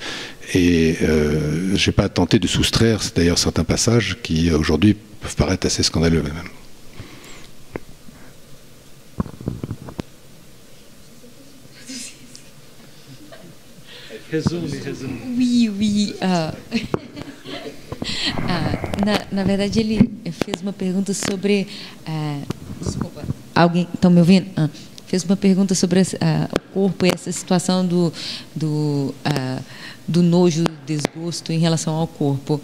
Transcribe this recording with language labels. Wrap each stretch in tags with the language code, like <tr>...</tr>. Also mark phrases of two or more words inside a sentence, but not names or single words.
<fr>Et je n'ai pas tenté de soustraire, d'ailleurs, certains passages qui, aujourd'hui, peuvent paraître assez scandaleux, même. Oui, oui.</fr> <pt>Na verdade, ele fez uma pergunta sobre... desculpa, alguém está me ouvindo? Fez uma pergunta sobre o corpo e essa situação do nojo, desgosto em relação ao corpo.</pt>